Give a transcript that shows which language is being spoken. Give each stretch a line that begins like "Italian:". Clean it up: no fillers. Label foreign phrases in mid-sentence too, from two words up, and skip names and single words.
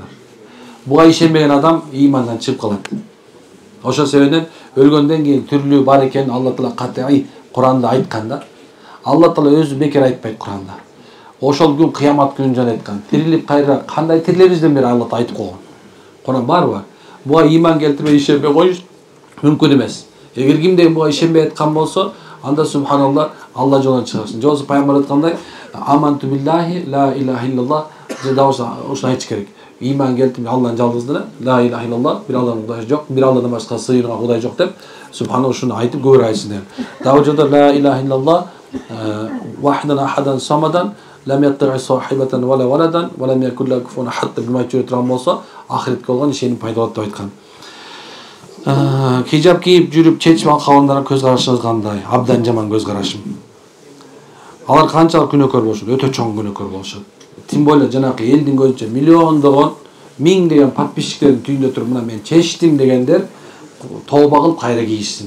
Kyrgyz: Буга ишенбеген адам имандан чыгып калат. Ошол себептен өлгөндөн кийин түрлүү бар экенин Алла Таала кат'ий Куранда айтканда, Алла Таала өзү бекер айтпайт Куранда. Ошол күн кыямат күнүн жана айткан. Тирилип кайра кандай тирилебизден бери Алла Таала айтып койгон. Куран барбы? Буга иман келтирбей ишенбей коюш мүмкүн эмес. Эгер кимде буга ишенбей айткан болсо, анда субханалла Алла жолунан чыгасың. Жолсу пайгамбар айткандай,
Arabic: آمنت بالله لا إله إلا الله
Kyrgyz: дебаса ошону айтыш керек. Иман келтирбей Алланын жалгыздыгына,
Arabic: لا إله إلا الله,
Kyrgyz: бир Алланын кудайы жок, бир Алладан башка сыйынган кудай жок деп, субханалла ушуну айтып көбүрөөк айтсын деп. Дагы жолдо
Arabic: لا إله إلا الله واحدا أحدا صمدا لم يتخذ صاحبة ولا ولدا ولم يكن له كفوا أحد
Kyrgyz: деп айтып турган болсо, ахиретке болгон ишеним пайда болот деп айткан. Хижаб кийип жүрүп чечим алкандардын көз карашыңыз кандай? Абдан жаман көз карашым. Алар канчалык күнөөкөр болушат? Өтө чоң күнөөкөр болушат.
Russian: Тим более
Kyrgyz: жанакы элдин көзүнчө миллиондогон, миңдеген подписчиктердин түйүндө туруп мына мен чечтим дегендер тооба кылып кайра кийишсин.